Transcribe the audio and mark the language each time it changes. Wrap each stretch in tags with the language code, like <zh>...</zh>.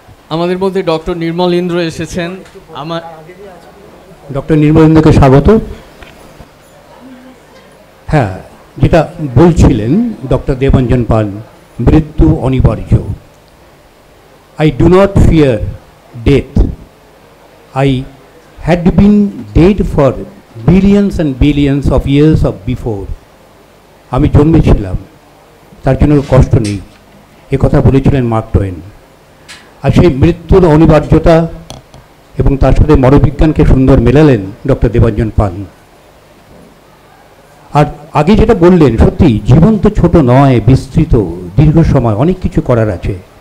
<bn>আমাদের মধ্যে ডক্টর নির্মলেন্দ্র এসেছেন। আমার ডক্টর নির্মলেন্দ্রকে স্বাগত। হ্যাঁ, যেটা বলছিলেন ডক্টর দেবাঞ্জন পাল, মৃত্যু অনিবার্য।</bn> <en>I do not fear death. I had been dead for billions and billions of years of before.</en> <bn>আমি জন্মেছিলাম, তার জন্য কষ্ট নেই, এ কথা বলেছিলেন মার্ক টোয়েন। আর সেই মৃত্যুর অনিবার্যতা এবং তার সাথে মনোবিজ্ঞানকে সুন্দর মেলালেন ডক্টর দেবাঞ্জন পাল। আর আগে যেটা বললেন, সত্যি জীবন তো ছোট নয়, বিস্তৃত, দীর্ঘ সময়, অনেক কিছু করার আছে।</bn>